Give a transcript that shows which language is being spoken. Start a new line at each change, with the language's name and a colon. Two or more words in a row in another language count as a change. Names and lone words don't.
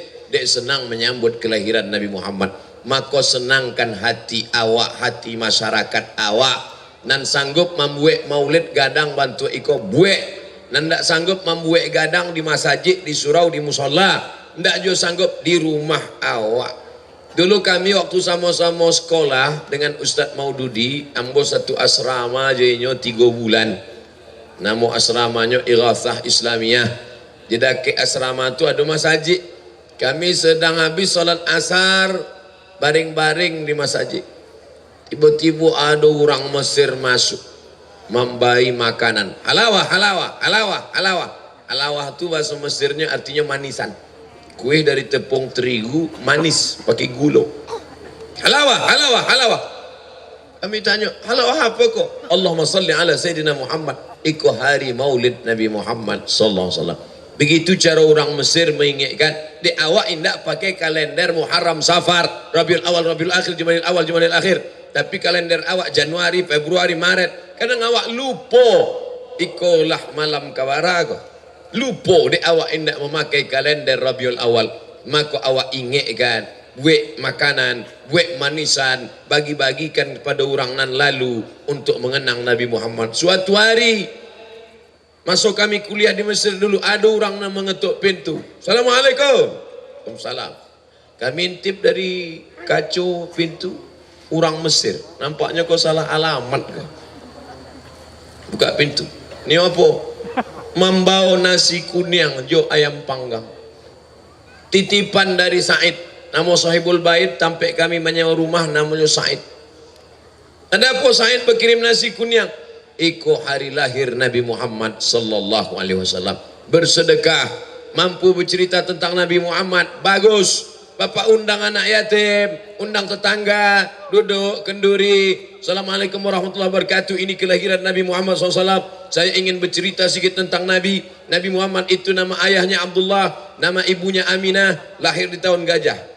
Minangkabau: Dek senang menyambut kelahiran Nabi Muhammad. Maka senangkan hati awak, hati masyarakat awak. Nan sanggup membuat maulid gadang bantu iko buat. Nan tak sanggup membuat gadang di masjid, di surau, di musola. Ndak juga sanggup di rumah awak. Dulu kami waktu sama-sama sekolah dengan Ustadz Maududi, ambo satu asrama jadinya 3 bulan.
Indonesian: Nama asramanya Irathah Islamiyah. Jadi ke asrama itu ada masjid. Kami sedang habis salat asar, baring-baring di masjid. Tiba-tiba ada orang Mesir masuk, membayi makanan.
Arabic: حلاوة، حلاوة، حلاوة، حلاوة.
Indonesian: Halawah itu bahasa Mesirnya artinya manisan. Kue dari tepung terigu manis pakai gula.
Arabic: حلاوة، حلاوة، حلاوة.
Indonesian: Kami tanya, halawah apa kok?
Arabic: اللهم صل على سيدنا محمد.
Minangkabau: Iko hari maulid Nabi Muhammad
Arabic: صلى الله عليه وسلم.
Indonesian: Begitu cara orang Mesir mengingatkan, di awak indak pakai kalender Muharram, Safar, Rabiul Awal, Rabiul Akhir, Jumadil Awal, Jumadil Akhir. Tapi kalender awak Januari, Februari, Maret.
Minangkabau: Kadang awak lupa. Ikolah malam kawarago. Lupa di awak indak memakai kalender Rabiul Awal.
Indonesian: Maka awak ingatkan, buat makanan, buat manisan, bagi-bagikan kepada orang nan lalu untuk mengenang Nabi Muhammad. Suatu hari Masuk kami kuliah di Mesir dulu, ada orang yang mengetuk pintu.
Arabic: السلام عليكم. وعليكم السلام.
Indonesian: Kami intip dari kaca pintu, orang Mesir. Nampaknya kau salah alamat kau. Buka pintu. Ni apa?
Minangkabau: Membawa nasi kuning jo ayam panggang.
Indonesian: Titipan dari Said. Nama sahibul bait, sampai kami menyewa rumah namanya Said. Ada apa Said berkirim nasi kuning?
Minangkabau: Iko hari lahir Nabi Muhammad
Arabic: صلى الله عليه وسلم.
Indonesian: Bersedekah, mampu bercerita tentang Nabi Muhammad. Bagus. Bapak undang anak yatim, undang tetangga, duduk kenduri.
Arabic: السلام عليكم ورحمة الله وبركاته.
Indonesian: Ini kelahiran Nabi Muhammad SAW. Saya ingin bercerita sedikit tentang Nabi. Nabi Muhammad itu nama ayahnya Abdullah, nama ibunya Aminah, lahir di tahun gajah.